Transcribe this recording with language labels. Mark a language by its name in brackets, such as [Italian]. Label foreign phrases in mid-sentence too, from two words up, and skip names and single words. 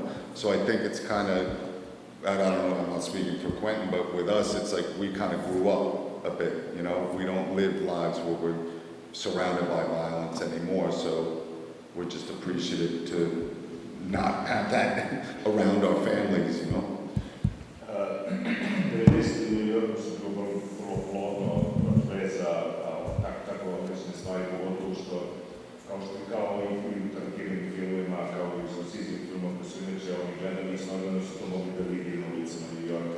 [English] So I think it's kind of, I don't know, I'm not speaking for Quentin, but with us, it's like we kind of grew up a bit, you know? We don't live lives where we're surrounded by violence anymore, so we're just appreciative to not have that around our families, you know? [Bosnian] Kao što kao i u Tarantinovim filmima, kao i u Scorsesevim filmima koji su inače oni gledali, iznadano su to mogli da vidi na ulicama New Yorka.